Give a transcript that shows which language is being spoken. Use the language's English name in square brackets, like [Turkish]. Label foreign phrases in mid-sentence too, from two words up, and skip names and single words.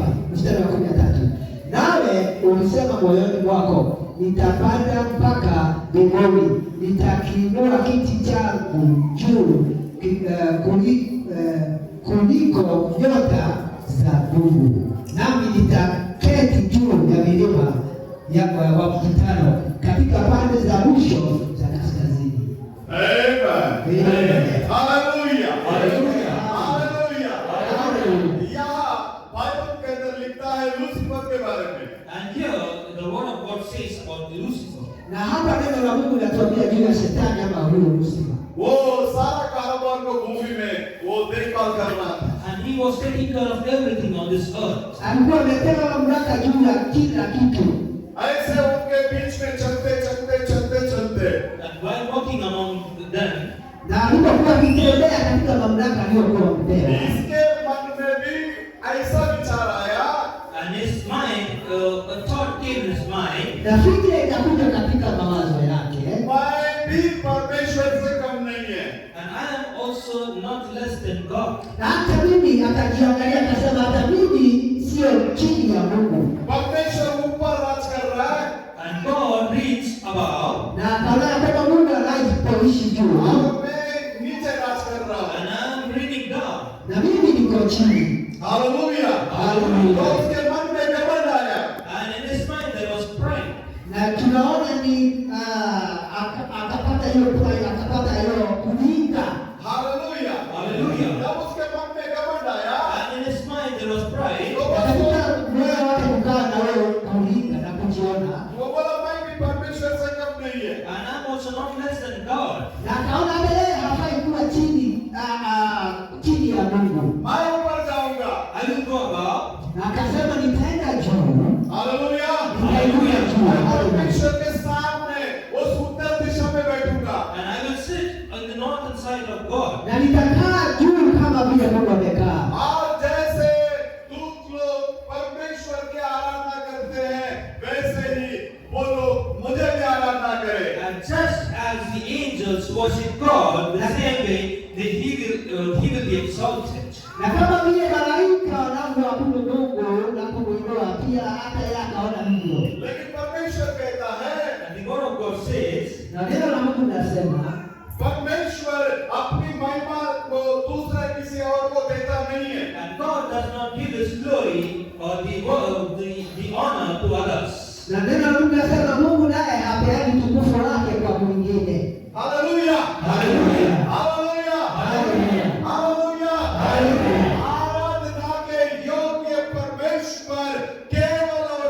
[Swahili] Mstari wa 13, nawe ulisema moyoni mwako, nitapanda mpaka mbinguni, nitakiinua kiti changu juu kuliko nyota za Mungu, nami nitaketi juu ya milima wa mkutano katika pande za mwisho za kaskazini. [Hindi] Amen. हालेलुया हालेलुया। हालेलुया। [English] Hallelujah. [Hindi] यहाँ बाइबल के अंदर लिखता है लूसीफर के बारे में [English] And here, the word of God says about Lucifer. [Swahili] Na hapa neno la Mungu linatuambia juu ya shetani ama huyo Lucifer. [Hindi] वो सारा कारोबार को भूमि में वो देखभाल कर रहा था [English] And he was taking care of everything on this earth. [Swahili] Alikuwa amepewa mamlaka juu ya kila kitu. [Hindi] ऐसे उनके बीच में चलते [English] And while walking among them, [Swahili] Na alipokuwa akitembea katika mamlaka aliyokuwa amepewa, [Hindi] इसके मन में भी ऐसा विचार आया [English] and his mind, a thought came in his mind, [Swahili] na fikira ikakuja katika mawazo yake, [Hindi] मैं भी परमेश्वर से कम नहीं है [English] and I am also not less than God. [Swahili] na hata mimi akajiangalia akasema, hata mimi sio chini ya Mungu, [Hindi] परमेश्वर ऊपर राज कर रहा है [English] And God reads above, [Swahili] na akaona kwamba Mungu anapoishi juu [Hindi] और मैं नीचे राज कर रहा हूँ [English] and I am reading down. [Swahili] na mimi niko chini. [Hindi] हालेलुया हालेलुया। तो उसके मन में घमंड आया [English] And in his mind there was pride. [Swahili] Na tunaona ni akapata hiyo pride, akapata hiyo kuninga. [Hindi] हालेलुया [English] Hallelujah. [Hindi] जब उसके मन में घमंड आया [English] And in his mind there was pride. [Hindi] तो [Swahili] Katika moyo wake kukaa na wewe kuninga na kujiona, [Hindi] वो बोला मैं भी परमेश्वर से कम नहीं है [English] And I'm also not less than God. [Swahili] na akaona hata yeye hafai kuwa chini ya Mungu, [Hindi] मैं ऊपर जाऊंगा [English] I will go above. [Swahili] na akasema nitaenda juu, [Hindi] हालेलुया [Swahili] nitaingia juu. [Hindi] परमेश्वर के सामने उस उत्तर दिशा में बैठूंगा [English] And I will sit on the northern side of God. [Swahili] Na nitakaa juu kama vile Mungu amekaa. [Hindi] और जैसे दूत लोग परमेश्वर की आराधना करते हैं वैसे ही वो लोग मुझे भी आराधना करें [English] And just as the angels worship God, the same way that he will be exalted. [Swahili] Na kama vile malaika wanavyoabudu Mungu na kumuinua, pia hata yeye akaona hivyo. [Hindi] लेकिन परमेश्वर कहता है [English] And the word of God says, [Swahili] Na neno la Mungu linasema [Hindi] परमेश्वर अपनी महिमा को दूसरे किसी और को देता नहीं है [English] and God does not give his glory or the honor to others. [Swahili] na neno la Mungu linasema Mungu naye hapeani tukufu wake kwa mwingine. [Hindi] हालेलुया [Swahili] Haleluya. [Hindi] हालेलुया [Swahili] Haleluya. [Hindi] हालेलुया [Swahili] Haleluya. [Hindi] आराधना के योग्य परमेश्वर केवल